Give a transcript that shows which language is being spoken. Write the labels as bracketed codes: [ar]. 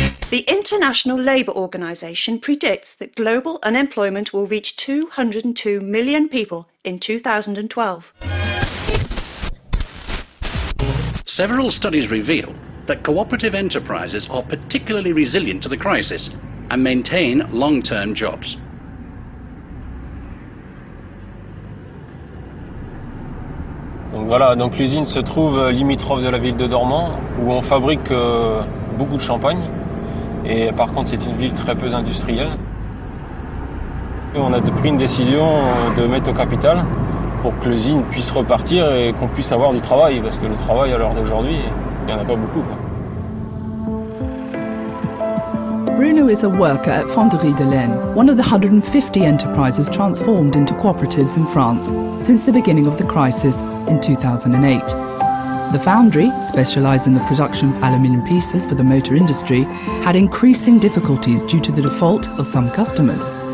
[en] The International Labour Organization predicts that global unemployment will reach 202 million people in 2012. Several studies reveal that cooperative enterprises are particularly resilient to the crisis and maintain long-term jobs. [fr] Donc voilà, donc l'usine se trouve limitrophe de la ville de Dormans, où on fabrique beaucoup de champagne. Et par contre, c'est une ville très peu industrielle. Et on a pris une décision de mettre au capital pour que l'usine puisse repartir et qu'on puisse avoir du travail, parce que le travail à l'heure d'aujourd'hui, il n'y en a pas beaucoup, quoi. [en] Bruno is a worker at Fonderie de Laine, one of the 150 enterprises transformed into cooperatives in France since the beginning of the crisis in 2008. The foundry, specialised in the production of aluminium pieces for the motor industry, had increasing difficulties due to the default of some customers.